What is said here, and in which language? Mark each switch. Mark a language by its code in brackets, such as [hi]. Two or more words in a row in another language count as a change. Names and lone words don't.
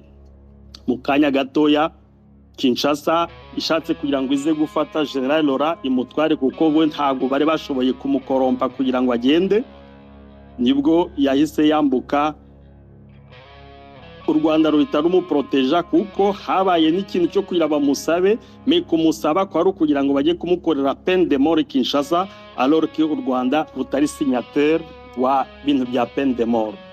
[rw] Mu kanya gatoya Kinshasa ishatse kugira ngo ize gufata General Laurent imutware, kuko we ntago bari bashoboye kumukorompa kugira ngo agende. Nibwo yahise yambuka, u Rwanda ruhita rumuproteja, kuko habaye n'ikintu cyo kugira bamusabe, me kumusaba ko ari kugira ngo bajye kumukorera [fr] peine de mort [rw] Kinshasa, [fr] alors que [rw] u Rwanda rutari signateur wa bintu bya [fr] peine de mort.